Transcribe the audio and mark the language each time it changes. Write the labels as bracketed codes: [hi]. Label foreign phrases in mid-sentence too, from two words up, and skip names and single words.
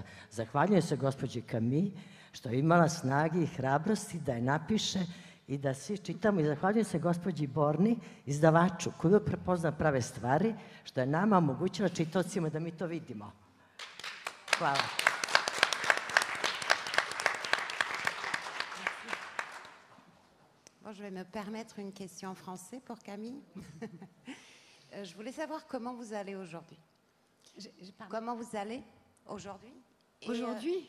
[sr] Zahvaljujem se gospođi Camus što je imala snage i hrabrosti da je napiše i da svi čitamo. I zahvaljujem se gospođi Borni, izdavaču, koji prepozna prave stvari, što je nama omogućila čitaocima da mi to vidimo. Hvala. [fr] Bon, je vais me permettre une question en français pour Camille. Je voulais savoir comment vous allez aujourd'hui. Comment vous allez aujourd'hui? Aujourd'hui?